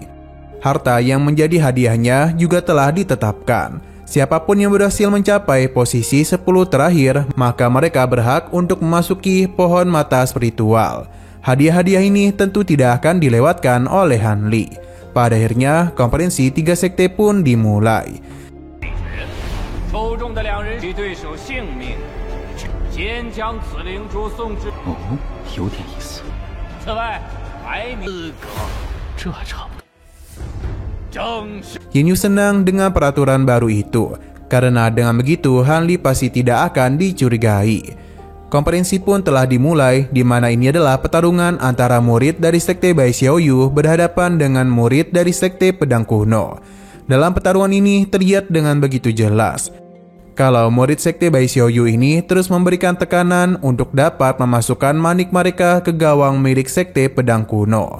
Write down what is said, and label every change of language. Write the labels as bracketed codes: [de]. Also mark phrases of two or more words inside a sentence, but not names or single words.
[id] Harta yang menjadi hadiahnya juga telah ditetapkan. Siapapun yang berhasil mencapai posisi 10 terakhir, maka mereka berhak untuk memasuki pohon mata spiritual. Hadiah-hadiah ini tentu tidak akan dilewatkan oleh Hanli. Pada akhirnya, konferensi 3 sekte pun dimulai. [zh] 哦，有点意思。此外，排名资格，这还差不多。正是。 [id] Yinyu senang dengan peraturan baru itu, karena dengan begitu Hanli pasti tidak akan dicurigai. Konferensi pun telah dimulai, di mana ini adalah pertarungan antara murid dari sekte Bai Xiaoyu berhadapan dengan murid dari sekte pedang kuno. Dalam pertarungan ini terlihat dengan begitu jelas kalau murid sekte Bai Xiaoyu ini terus memberikan tekanan untuk dapat memasukkan manik mereka ke gawang milik sekte pedang kuno.